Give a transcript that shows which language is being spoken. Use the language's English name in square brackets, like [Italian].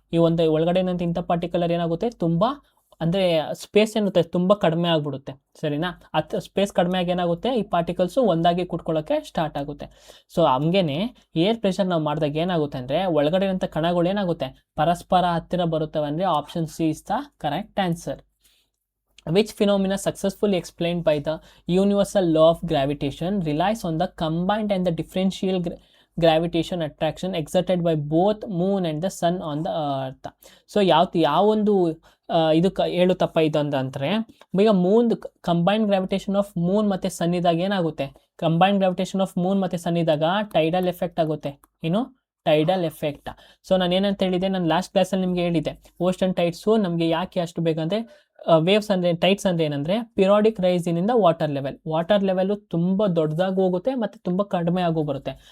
[Kannada] ಈ ಒಂದು ಒಳಗಡೆ ಇಂಟರ್ ಪಾರ್ಟಿಕ್ಯುಲರ್ ಏನಾಗುತ್ತೆ, ತುಂಬ ಅಂದರೆ ಸ್ಪೇಸ್ ಏನುತ್ತೆ ತುಂಬ ಕಡಿಮೆ ಆಗಿಬಿಡುತ್ತೆ. ಸರಿನಾ. ಸ್ಪೇಸ್ ಕಡಿಮೆ ಆಗಿ ಏನಾಗುತ್ತೆ, ಈ ಪಾರ್ಟಿಕಲ್ಸು ಒಂದಾಗಿ ಕೂತ್ಕೊಳ್ಳೋಕ್ಕೆ ಸ್ಟಾರ್ಟ್ ಆಗುತ್ತೆ. ಸೊ ಹಂಗೇನೆ ಏರ್ ಪ್ರೆಷರ್ ನಾವು ಮಾಡಿದಾಗ ಏನಾಗುತ್ತೆ ಅಂದರೆ ಒಳಗಡೆ ಇರೋಂಥ ಕಣಗಳು ಏನಾಗುತ್ತೆ, ಪರಸ್ಪರ ಹತ್ತಿರ ಬರುತ್ತವೆ. [English] ಅಂದರೆ option C is the correct answer. Which phenomena successfully explained by the universal law of gravitation relies on the combined and the differential gravitation attraction exerted by both moon and the sun on the earth. [Kannada] So ಯಾವೊಂದು ಇದು ಹೇಳುತ್ತಪ್ಪ ಇದು ಅಂದರೆ, ಈಗ Moon [English] combined gravitation of moon [Kannada] ಮತ್ತು ಸನ್ ಇದ್ದಾಗ ಏನಾಗುತ್ತೆ, combined gravitation of Moon ಮತ್ತು ಸನ್ ಇದ್ದಾಗ ಟೈಡಲ್ ಎಫೆಕ್ಟ್ ಆಗುತ್ತೆ. ಏನು ಟೈಡಲ್ ಎಫೆಕ್ಟ್. ಸೊ ನಾನು ಏನಂತ ಹೇಳಿದೆ, ನಾನು ಲಾಸ್ಟ್ ಕ್ಲಾಸಲ್ಲಿ ನಿಮಗೆ ಹೇಳಿದೆ, ಓಷನ್ ಟೈಡ್ಸು ನಮಗೆ ಯಾಕೆ ಅಷ್ಟು ಬೇಕಂದರೆ ವೇವ್ಸ್ ಅಂದರೆ ಟೈಡ್ಸ್ ಅಂದರೆ ಏನಂದರೆ ಪಿರಿಯಾಡಿಕ್ ರೈಸಿನಿಂದ ವಾಟರ್ ಲೆವೆಲು ತುಂಬ ದೊಡ್ಡದಾಗಿ ಹೋಗುತ್ತೆ ಮತ್ತು ತುಂಬ ಕಡಿಮೆ ಆಗೋ ಬರುತ್ತೆ.